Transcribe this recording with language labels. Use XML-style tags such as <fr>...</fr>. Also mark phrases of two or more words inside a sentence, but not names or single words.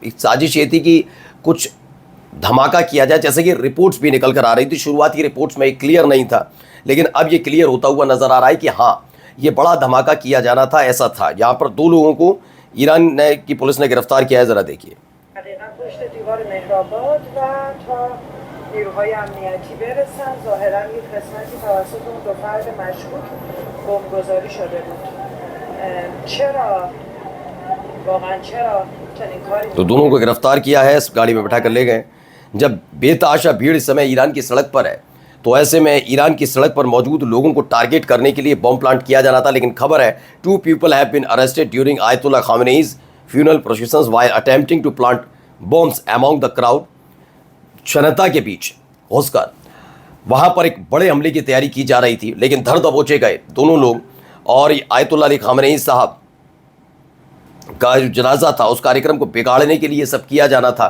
<hi>एक साजिश ये थी कि कुछ धमाका किया जाए, जैसे कि रिपोर्ट्स भी निकल कर आ रही थी। शुरुआती रिपोर्ट्स में ये क्लियर नहीं था, लेकिन अब ये क्लियर होता हुआ नजर आ रहा है कि हाँ, ये बड़ा धमाका किया जाना था, ऐसा था। यहाँ पर 2 लोगों को ईरान की पुलिस ने गिरफ्तार किया है, जरा देखिए।</hi> <fa>نیروهای امنیتی برسن. ظاهرا یک قسمتی توسط اون دو فرد مشکوک بمبگذاری شده بود. چرا واقعا چرا چنین کاری؟</fa> <hi>तो दोनों को गिरफ्तार किया है, इस गाड़ी में बैठा कर ले गए। जब बेतहाशा भीड़ इस समय ईरान की सड़क पर है, तो ऐसे में ईरान की सड़क पर मौजूद लोगों को टारगेट करने के लिए बम प्लांट किया जाना था। लेकिन खबर है</hi> <en>2 people have been arrested during Ayatollah Khamenei's funeral processions while attempting to plant bombs among the crowd.</en> <hi>जनता के बीच घुसकर वहां पर एक बड़े हमले की तैयारी की जा रही थी, लेकिन धर दबोचे गए दोनों लोग। और आयतुल्ला अली खामेनी साहब का जो जनाजा था, उस कार्यक्रम को बिगाड़ने के लिए सब किया जाना था।</hi>